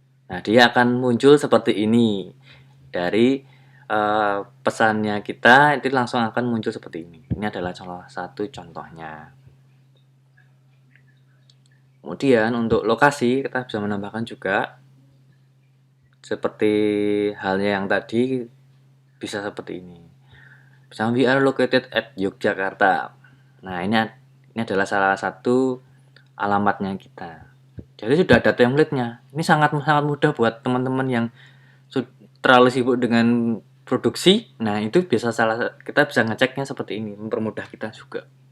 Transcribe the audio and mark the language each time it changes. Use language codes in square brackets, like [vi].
[id] Nah, dia akan muncul seperti ini. Dari pesannya kita itu langsung akan muncul seperti ini. Ini adalah salah satu contohnya. Kemudian untuk lokasi kita bisa menambahkan juga seperti halnya yang tadi, bisa seperti ini. Misalnya [en] we are located at Yogyakarta. [id] Nah, ini adalah salah satu alamatnya kita. Jadi sudah ada template-nya. Ini sangat mudah buat teman-teman yang terlalu sibuk dengan produksi. Nah, itu kita bisa ngeceknya seperti ini, mempermudah kita juga.